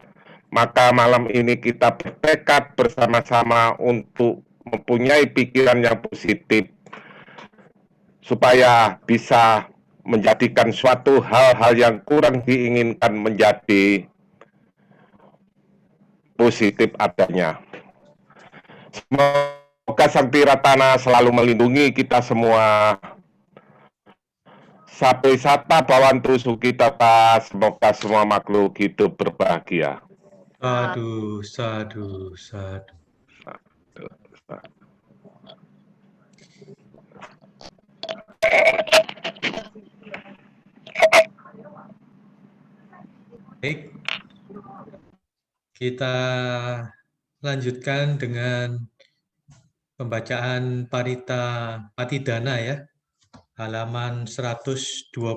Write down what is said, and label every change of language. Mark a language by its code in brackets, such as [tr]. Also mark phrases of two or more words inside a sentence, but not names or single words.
[id] Maka malam ini kita bertekad bersama-sama untuk mempunyai pikiran yang positif, supaya bisa menjadikan suatu hal-hal yang kurang diinginkan menjadi positif adanya. Semoga Sang Tiratana selalu melindungi kita semua. [pi] Sabe sata bawantu sukitata, [id] semoga semua makhluk hidup berbahagia. [pi] sadu, sadu, sadu. [id] Baik, kita lanjutkan dengan pembacaan parita patidana ya, halaman 122.